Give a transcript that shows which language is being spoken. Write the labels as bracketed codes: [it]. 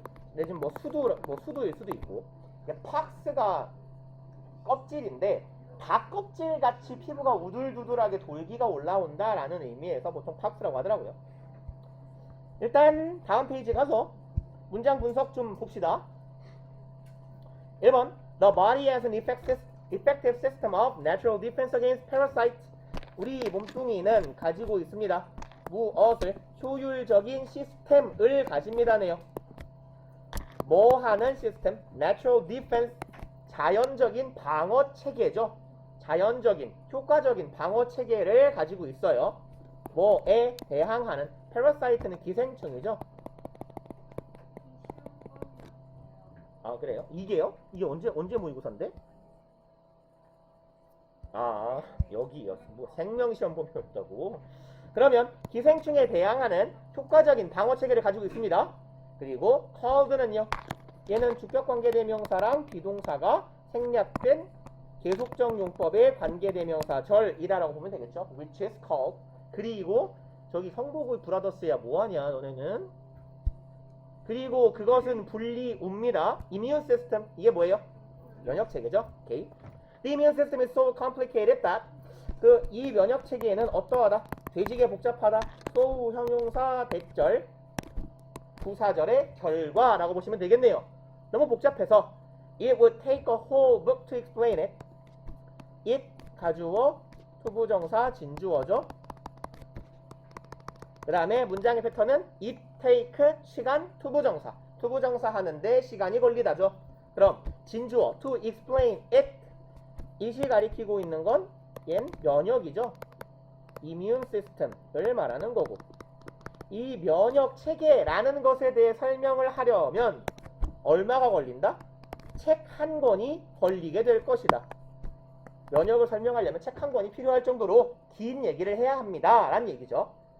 [ko] 근데 지금 뭐 수두일 수도 있고. 팍스가 껍질인데 닭 껍질 같이 피부가 우둘두둘하게 돌기가 올라온다라는 의미에서 보통 팍스라고 하더라고요. 일단 다음 페이지 가서 문장 분석 좀 봅시다. 1번 [en] The body has an effective system of natural defense against parasites. [ko] 우리 몸뚱이는 가지고 있습니다. 무엇을? 효율적인 시스템을 가집니다네요. 뭐 하는 시스템? [en] Natural defense. [ko] 자연적인 방어 체계죠. 자연적인, 효과적인 방어 체계를 가지고 있어요. 뭐에 대항하는? parasite는 기생충이죠. 아, 그래요? 이게요? 이게 언제 모의고사인데? 아, 여기요. 뭐 생명시험 보면 없다고. 그러면 기생충에 대항하는 효과적인 방어 체계를 가지고 있습니다. 그리고 called는요. 얘는 주격관계대명사랑 비동사가 생략된 계속적 용법의 관계대명사절이라고 보면 되겠죠. [en] which is called. [ko] 그리고 저기 성복의 브라더스야 뭐하냐 너네는. 그리고 그것은 분리옵니다. immune system. 이게 뭐예요? 면역체계죠. 오케이. [en] The immune system is so complicated that [ko] 이 면역체계에는 어떠하다? 되지게 복잡하다. so 형용사 대절 부사절의 결과라고 보시면 되겠네요. 너무 복잡해서 [en] it would take a whole book to explain it. [ko] it 가주어 투부정사 진주어죠. 그 다음에 문장의 패턴은 it take 시간 투부정사. 투부정사 하는데 시간이 걸리다죠. 그럼 진주어 [en] to explain it. [ko] it이 가리키고 있는 건 얜 면역이죠. immune system을 말하는 거고. 이 면역 체계라는 것에 대해 설명을 하려면 얼마가 걸린다? 책 한 권이 걸리게 될 것이다. 면역을 설명하려면 책 한 권이 필요할 정도로 긴 얘기를 해야 합니다. 라는 얘기죠.